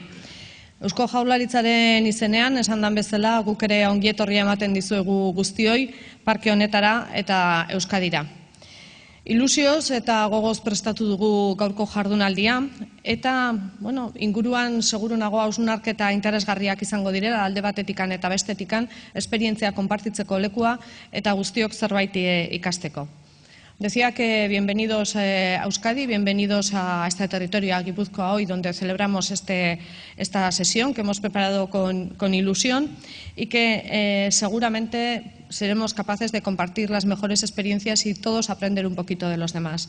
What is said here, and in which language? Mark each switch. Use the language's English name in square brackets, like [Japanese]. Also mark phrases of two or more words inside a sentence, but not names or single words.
[Basque] Eusko Jaurlaritzaren izenean, esan dan bezala, guk ere ongietorria ematen dizuegu guztioi, parke honetara eta Euskadira. Ilusioz eta gogoz prestatu dugu gaurko jardunaldia eta inguruan seguru nago hausnarketa interesgarriak izango direla alde batetikan eta bestetikan esperientzia konpartitzeko lekua eta guztiok zerbait ikasteko. [Spanish] Decía que bienvenidos a Euskadi, bienvenidos a este territorio, a Guipúzcoa hoy, donde celebramos esta sesión que hemos preparado con ilusión y que seguramente seremos capaces de compartir las mejores experiencias y todos aprender un poquito de los demás.